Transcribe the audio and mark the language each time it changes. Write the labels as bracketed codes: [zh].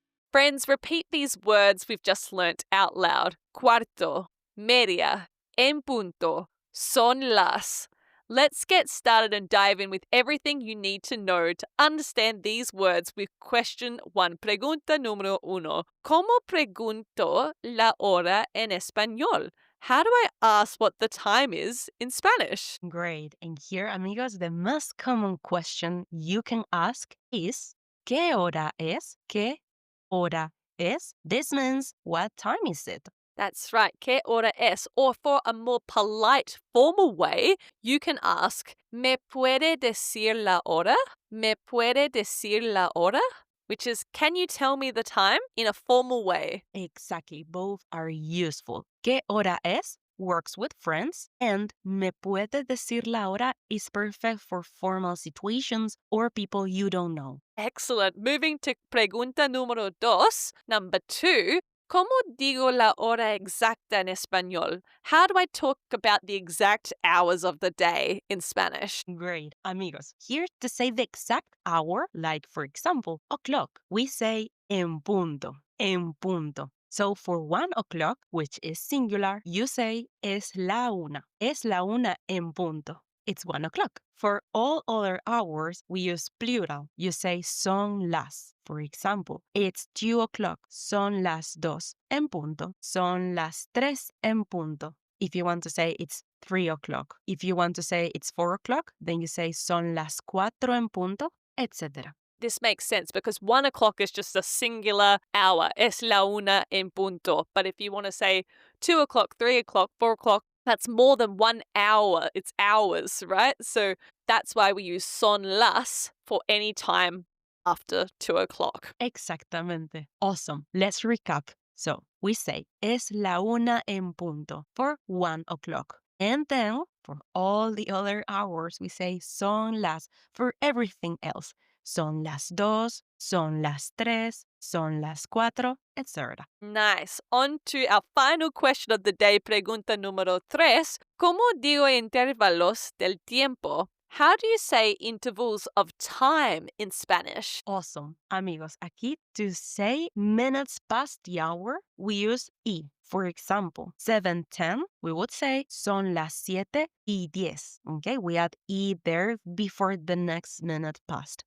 [en] Friends, repeat these words we've just learnt out loud. [es] Cuarto, media, en punto, son las. [en] Let's get started and dive in with everything you need to know to understand these words with question 1. [es] Pregunta número 1. ¿Cómo pregunto la hora en español? [en] How do I ask what the time is in Spanish? Great. And here, amigos, the most common question you can ask is, [es] ¿qué hora es? ¿Qué hora es? [en] This means, what time is it? That's right, [es] ¿qué hora es? [en] Or for a more polite, formal way, you can ask, [es] ¿me puede decir la hora? ¿Me puede decir la hora? [en] Which is, can you tell me the time in a formal way? Exactly. Both are useful. [es] ¿Qué hora es? [en] works with friends, and [es] me puede decir la hora [en] is perfect for formal situations or people you don't know. Excellent. Moving to [es] pregunta número 2, [en] number 2. [es] ¿Cómo digo la hora exacta en español? [en] How do I talk about the exact hours of the day in Spanish? Great, amigos. Here to say the exact hour, like for example, o'clock, we say [es] en punto, en punto. [en] So for 1 o'clock, which is singular, you say [es] es la una en punto. [en] It's 1 o'clock. For all other hours, we use plural. You say [es] son las. [en] For example, it's 2 o'clock, [es] son las dos en punto, son las tres en punto. [en] If you want to say it's 3 o'clock. If you want to say it's 4 o'clock, then you say [es] son las cuatro en punto, [en] etc. This makes sense because 1 o'clock is just a singular hour. [es] Es la una en punto. [en] But if you want to say 2 o'clock, 3 o'clock, 4 o'clock, that's more than 1 hour. It's hours, right? So that's why we use [es] son las [en] for any time after 2 o'clock. [es] Exactamente. [en] Awesome. Let's recap. So we say [es] es la una en punto [en] for 1 o'clock. And then for all the other hours, we say [es] son las [en] for everything else. [es] Son las dos, son las tres, son las cuatro, etc. [en] Nice. On to our final question of the day, [es] pregunta número 3. ¿Cómo digo intervalos del tiempo? [en] How do you say intervals of time in Spanish? Awesome. Amigos, [es] aquí [en] to say minutes past the hour, we use y. For example, 7:10, we would say [es] son las 7:10. [en] Okay, we add y there before the next minute passed.